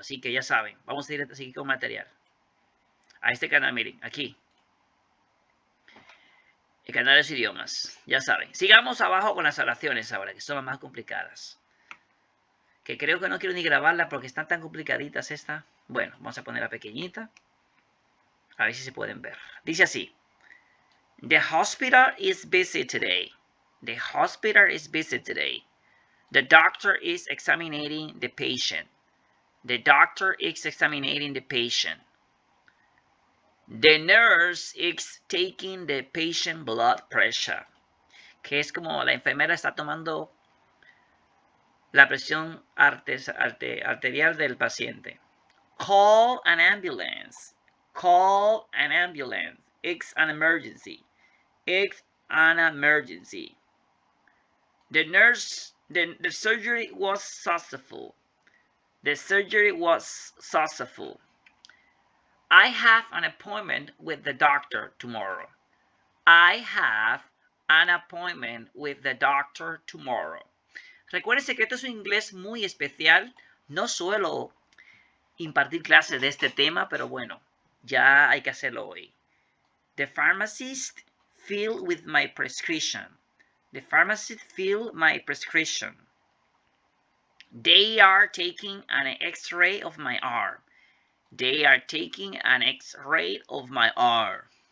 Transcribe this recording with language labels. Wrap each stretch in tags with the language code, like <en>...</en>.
<es>Así que ya saben, vamos a seguir con material. A este canal, miren, aquí. El canal de los idiomas. Ya saben. Sigamos abajo con las oraciones ahora, que son las más complicadas. Que creo que no quiero ni grabarlas porque están tan complicaditas estas. Bueno, vamos a ponerla pequeñita. A ver si se pueden ver. Dice así.</es> <en>The hospital is busy today. The hospital is busy today. The doctor is examining the patient. The doctor is examining the patient. The nurse is taking the patient blood pressure.</en> <es>Que es como la enfermera está tomando la presión arterial del paciente.</es> <en>Call an ambulance. Call an ambulance. It's an emergency. It's an emergency. The surgery was successful. The surgery was successful. I have an appointment with the doctor tomorrow. I have an appointment with the doctor tomorrow.</en> <es>Recuérdense que esto es un inglés muy especial. No suelo impartir clases de este tema, pero bueno, ya hay que hacerlo hoy.</es> <en>The pharmacist filled with my prescription. The pharmacist filled my prescription. They are taking an X-ray of my arm. They are taking an X-ray of my arm.</en>